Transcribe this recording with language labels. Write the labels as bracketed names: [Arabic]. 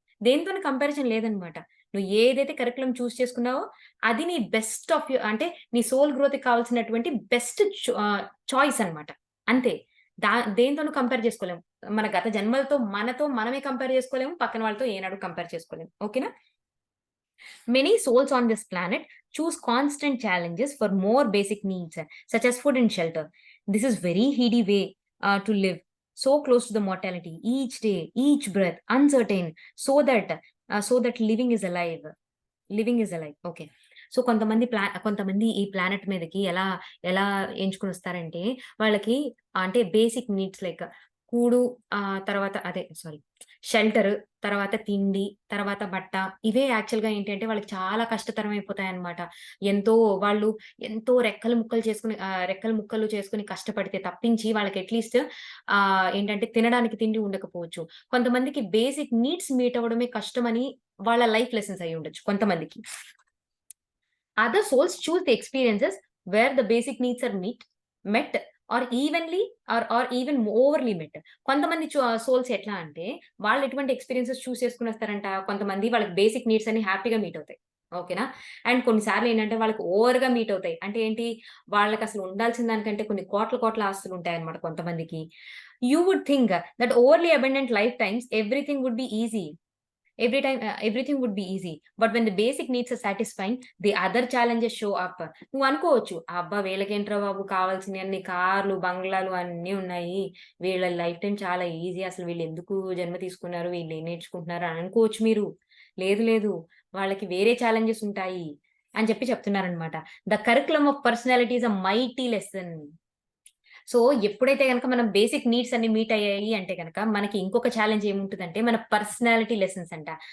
[Telugu] దేనితోని comparison లేదనమాట. నువ్వు ఏదైతే కరిక్యులమ్ చూజ్ చేసుకున్నావో, అది నీ బెస్ట్ ఆఫ్ అంటే నీ సోల్ గ్రోత్‌కి కావాల్సినటువంటి బెస్ట్ చాయిస్ అన్నమాట. అంతే. దేనితోను కంపేర్ చేసుకోలేము. మన గత జన్మలతో మనతో మనమే కంపేర్ చేసుకోలేము. పక్కన వాళ్ళతో ఏనాడు కంపేర్ చేసుకోలేము. ఓకేనా? [English] Many souls on this planet choose constant challenges for more basic needs, such as food and shelter. This is very heady way to live, so close to the mortality. Each day, each breath, uncertain, so that living is alive. Living is alive. Okay. [Telugu] So, కొంతమంది ఈ planet మీదకి ఎలా ఎలా ఎంచుకొనొస్తారంటే, వాళ్ళకి అంటే basic needs like కూడు తర్వాత అదే సారీ షెల్టర్, తర్వాత తిండి, తర్వాత బట్ట. ఇవే యాక్చువల్‌గా ఏంటంటే వాళ్ళకి చాలా కష్టతరం అయిపోతాయన్నమాట. ఎంతో వాళ్ళు ఎంతో రెక్కలు ముక్కలు చేసుకొని కష్టపడితే తప్పించి వాళ్ళకి అట్‌లీస్ట్ ఏంటంటే తినడానికి తిండి ఉండకపోవచ్చు. కొంతమందికి బేసిక్ నీడ్స్ మీట్ అవ్వడమే కష్టమని వాళ్ళ లైఫ్ లెసన్స్ అయ్యుండొచ్చు కొంతమందికి. [English] Other souls choose the experiences where the basic needs are met or evenly or even overly met. [Telugu] కొంతమంది సోల్స్ ఎట్లా అంటే వాళ్ళు ఎటువంటి ఎక్స్‌పీరియన్సెస్ చూస్ చేసుకొనొస్తారంట. కొంతమంది వాళ్ళకి బేసిక్ నీడ్స్ అన్ని హ్యాపీగా మీట్ అవుతాయి. ఓకేనా? అండ్ కొన్ని సార్లు ఏంటంటే వాళ్ళకి ఓవర్‌గా మీట్ అవుతాయి. అంటే ఏంటి? వాళ్ళకసలు ఉండాల్సిన దానికంటే కొన్ని కోట్ల కోట్ల ఆస్తులుంటాయన్నమాట కొంతమందికి. [English] You would think that overly abundant life times everything would be easy. Everything would be easy. But when the basic needs are satisfying, the other challenges show up. [Telugu] నువ్వు అనుకోవచ్చు, అబ్బా! వీళ్ళకేంట్రా బాబు కావాల్సినయన్ని కార్లు, బంగ్లాలు అన్నీ ఉన్నాయి. వీళ్ళ లైఫ్ టైమ్ చాలా ఈజీ. అసలు వీళ్ళెందుకు జన్మ తీసుకున్నారు? వీళ్ళేం నేర్చుకుంటున్నారు అని అనుకోవచ్చు మీరు. లేదు లేదు. వాళ్ళకి వేరే ఛాలెంజెస్ ఉంటాయి అని చెప్తున్నారనమాట. [English] The curriculum of personality is a mighty lesson. [Telugu] So, ఎప్పుడైతే గనక మనం బేసిక్ నీడ్స్ అన్ని మీట్ అయ్యాయి అంటే గనక, మనకి ఇంకొక ఛాలెంజ్ ఏముంటదంటే, మన పర్సనాలిటీ లెసన్స్ అంట.